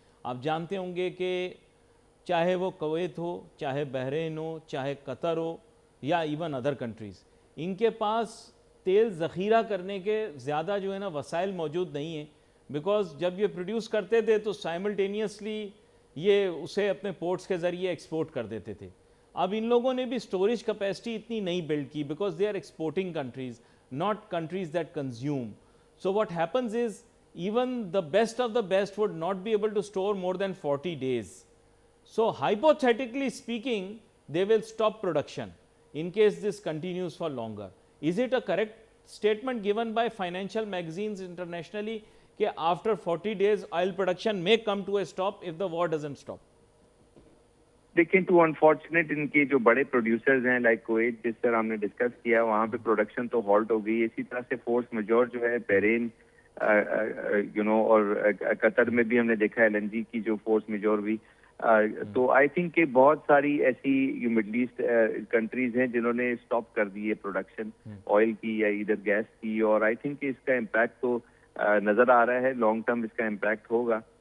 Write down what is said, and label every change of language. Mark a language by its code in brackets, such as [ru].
[ur] آپ جانتے ہوں گے کہ چاہے وہ کویت ہو, چاہے بحرین ہو, چاہے قطر ہو, یا ایون ادر کنٹریز, ان کے پاس تیل ذخیرہ کرنے کے زیادہ جو ہے نا وسائل موجود نہیں ہیں. بیکاز جب یہ پروڈیوس کرتے تھے تو سائملٹینیسلی یہ اسے اپنے پورٹس کے ذریعے ایکسپورٹ کر دیتے تھے. اب ان لوگوں نے بھی اسٹوریج کیپیسٹی اتنی نہیں بلڈ کی because [en] They are exporting countries, not countries that consume. So what happens is even the best of the best would not be able to store more than 40 days. So hypothetically speaking, they will stop production in case this continues for longer. Is it a correct statement given by financial magazines internationally that after 40 days oil production may come to a stop if the war doesn't stop? [ur] دیکھیں to unfortunate ان کے جو بڑے producers ہیں like Kuwait جس طرح ہم نے discuss کیا وہاں پہ پروڈکشن تو ہالٹ ہو گئی. اسی طرح سے فورس میجور جو ہے بحرین اور قطر میں بھی ہم نے دیکھا LNG کی جو فورس میجور ہوئی. تو آئی تھنک کہ بہت ساری ایسی مڈل ایسٹ کنٹریز ہیں جنہوں نے اسٹاپ کر دی ہے پروڈکشن آئل کی یا ادھر گیس کی, اور آئی تھنک کہ اس کا امپیکٹ تو نظر آ رہا ہے, لانگ ٹرم اس کا امپیکٹ ہوگا.